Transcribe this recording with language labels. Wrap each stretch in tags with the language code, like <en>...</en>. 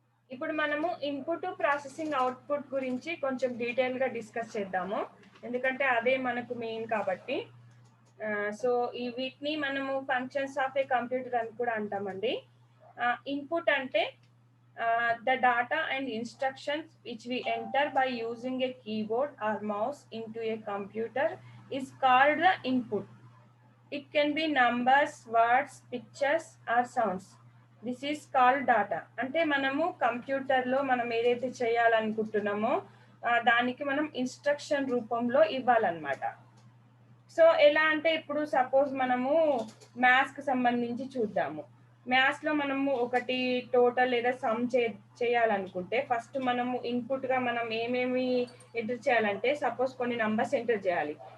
<te>ఇప్పుడు మనము input, processing, output గురించి కొంచెం డీటెయిల్‌గా డిస్కస్ చేద్దాము. ఎందుకంటే అదే మనకు మెయిన్ కాబట్టి. సో, వీటిని మనము ఫంక్షన్స్ ఆఫ్ ఏ కంప్యూటర్ అని కూడా అంటామండి. ఇన్‌పుట్ అంటే</te> <en>the data and instructions which we enter by using a keyboard or mouse into a computer is called the input. It can be numbers, words, pictures or sounds. This is called data.</en> <te>అంటే మనము కంప్యూటర్‌లో మనం ఏదైతే చేయాలనుకుంటున్నామో దానికి మనం instruction రూపంలో ఇవ్వాలన్నమాట. So, ఎలా అంటే ఇప్పుడు సపోజ్ మనము మ్యాథ్స్‌కి సంబంధించి చూద్దాము. మ్యాథ్స్‌లో మనము ఒకటి టోటల్ లేదా సమ్ చేయాలనుకుంటే ఫస్ట్ మనము ఇన్‌పుట్‌గా మనం ఏమేమి ఎంటర్ చేయాలంటే సపోజ్ కొన్ని నంబర్స్ ఎంటర్ చేయాలి.</te>